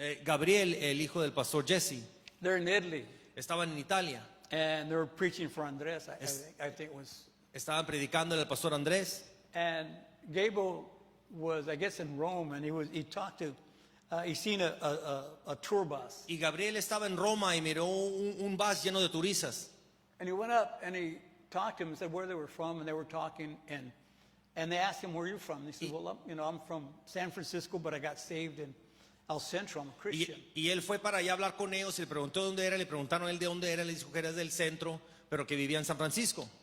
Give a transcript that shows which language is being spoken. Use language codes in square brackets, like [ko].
[es] Gabriel, el hijo del pastor Jesse, [en] they're in Italy, [es] estaban en Italia, [en] and they were preaching for Andres. I think it was. [es] estaban predicando al pastor Andrés. [en] And Gabriel was, I guess, in Rome, and he talked to, he seen a tour bus, [es] Y Gabriel estaba en Roma y miró un bus lleno de turistas. [en] and he went up and he talked to him and said where they were from, and they were talking, and they asked him, where are you from? And he said, well, I'm from San Francisco, but I got saved in El Centro. I'm a Christian. [es] Y él fue para allá a hablar con ellos y le preguntó dónde era, le preguntaron a él de dónde era, le dijo que era del centro, pero que vivía en San Francisco.